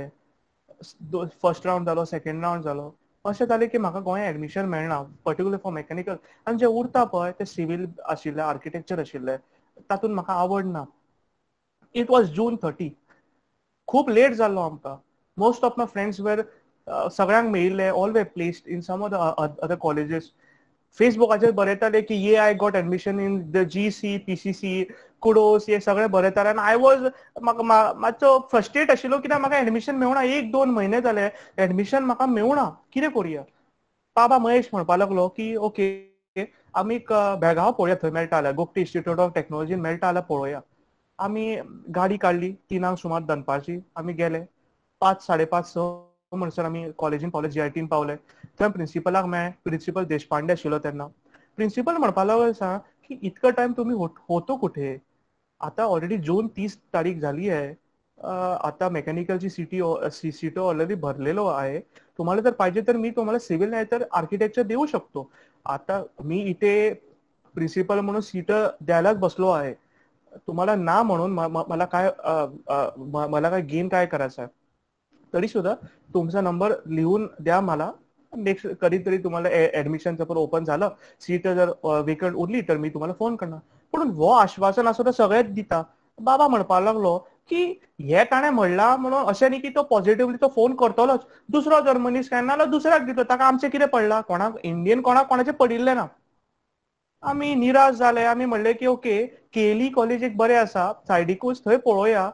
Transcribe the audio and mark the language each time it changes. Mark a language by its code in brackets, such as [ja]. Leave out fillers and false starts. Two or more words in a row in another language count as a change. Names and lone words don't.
[en] first round [kok] जालो, [en] second round [kok] जालो. अशें जालें की म्हाका गोंया एडमिशन मेळना, [en] particular for mechanical. [kok] आनी जे उरता पळय ते सिव्हिल आशिल्ले, आर्किटेक्चर आशिल्ले, तातूंत म्हाका आवड ना. [en] it was June 30. [kok] खूब लेट जाल्लो आमकां. [en] most of my friends were, सगळ्यांक मेळिल्ले, all were placed in some of the other colleges. [kok] फेसबुकाचेर बरयताले की [en] yeah I got admission in the [kok] जीसी, पीसीसी, कुडोस, हे सगळें बरयताले. आनी [en] I was, [kok] म्हाका मातसो फ्रस्ट्रेट आशिल्लो, कित्याक म्हाका एडमिशन मेळुना. 1-2 म्हयने जाले एडमिशन म्हाका मेळुना, कितें करुया? बाबा महेश म्हणपाक लागलो की ओके, आमी बेळगांव पळोवया, थंय मेळटा जाल्यार, गोगटी इन्स्टिट्यूट ऑफ टेक्नॉलॉजीन मेळटा जाल्यार पळोवया. आमी गाडी काडली 3 सुमार दनपारची. आमी गेले 5-5:30 म्हणसर आमी कॉलेजीन पावले, जीआयटीन पावले. थंय प्रिंसिपलाक मेळ्ळे. प्रिंसिपल देशपांडे आशिल्लो तेन्ना. प्रिंसिपल म्हणपाक लागलो सांग की [mr] इतका टाइम तुम्ही होतो कुठे? आता ऑलरेडी जून 30 तारीख झाली आहे. आता मेकॅनिकलची सीटो ऑलरेडी भरलेलो आहे. तुम्हाला जर पाहिजे तर मी तुम्हाला सिव्हिल नाही तर आर्किटेक्चर देऊ शकतो. आता मी इथे प्रिन्सिपल म्हणून सीट द्यायलाच बसलो आहे. तुम्हाला ना म्हणून मला काय गेन काय करायचं आहे? तरी सुद्धा तुमचा नंबर लिहून द्या मला. नेक्स्ट कधीतरी तुम्हाला ऍडमिशनचं पण ओपन झालं, सीट जर वेकंट उरली तर मी तुम्हाला फोन करणार. [kok] पण वो आश्वासन असं तर सगळ्यात दिता. बाबा म्हणपाक लागलो की हे ताणें म्हणला म्हणून अशें न्ही की तो पॉझिटिव्हली तो फोन करतलोच. दुसरो जर मनीस काय नाल्यार दुसऱ्याक दितो, ताका आमचें कितें पडला? कोणाक इंडियन कोणाचें पडिल्लें ना. आमी निराश जाले. आमी म्हणलें की ओके, केली कॉलेज एक बरें आसा, सायडीकूच थंय पळोवया.